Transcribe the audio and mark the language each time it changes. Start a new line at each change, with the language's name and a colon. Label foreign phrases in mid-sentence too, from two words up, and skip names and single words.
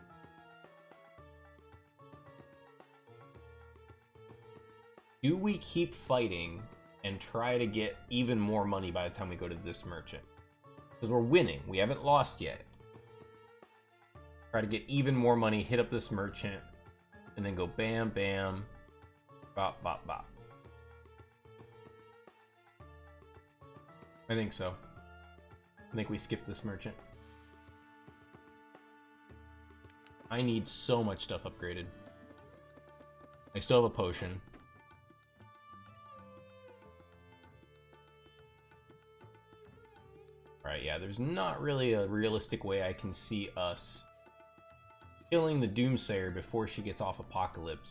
English: Do we keep fighting and try to get even more money by the time we go to this merchant? Because we're winning, we haven't lost yet. Try to get even more money, hit up this merchant, and then go bam, bam, bop, bop, bop. I think so. I think we skip this merchant. I need so much stuff upgraded. I still have a potion. Right, yeah, there's not really a realistic way I can see us killing the Doomsayer before she gets off Apocalypse.